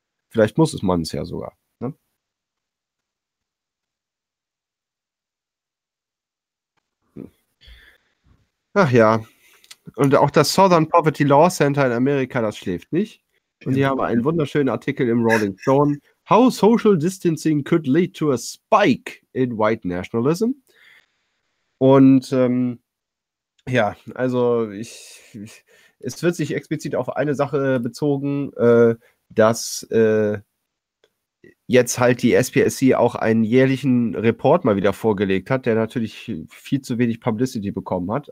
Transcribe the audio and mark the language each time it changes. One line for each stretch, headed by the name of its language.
German: Vielleicht muss es man es ja sogar. Ne? Ach ja. Und auch das Southern Poverty Law Center in Amerika, das schläft nicht. Und die haben einen wunderschönen Artikel im Rolling Stone.
English: How social distancing could lead to a spike in white nationalism?
German: Und es wird sich explizit auf eine Sache bezogen, dass jetzt halt die SPSC auch einen jährlichen Report mal wieder vorgelegt hat, der natürlich viel zu wenig Publicity bekommen hat.